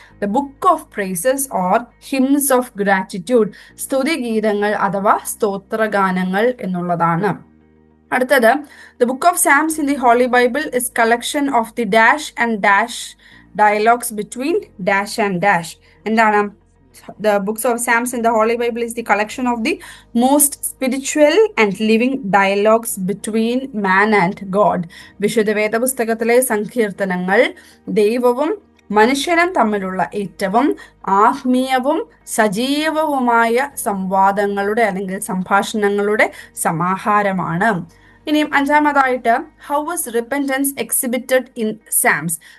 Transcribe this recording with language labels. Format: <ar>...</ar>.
<en>the book of praises or hymns of gratitude,</en> <ml>സ്തുതിഗീതങ്ങൾ അഥവാ സ്തോത്രഗാനങ്ങൾ എന്നുള്ളതാണ്.</ml> <en>അടുത്തത്, the book of Psalms in the Holy Bible is collection of the dash and dash dialogues between dash and dash.</en> <ml>എന്താണ്?</ml> <en>The books of Psalms in the Holy Bible is the collection of the most spiritual and living dialogues between man and God.</en> <ml>വിശുദ്ധ വേദപുസ്തകത്തിലെ സങ്കീർത്തനങ്ങൾ ദൈവവും മനുഷ്യനും തമ്മിലുള്ള ഏറ്റവും ആത്മീയവും സജീവവുമായ സംവാദങ്ങളുടെ അല്ലെങ്കിൽ സംഭാഷണങ്ങളുടെ സമാഹാരമാണ്. ഇനിയും അഞ്ചാമതായിട്ട്,</ml> <en>How was repentance exhibited in Psalms?</en>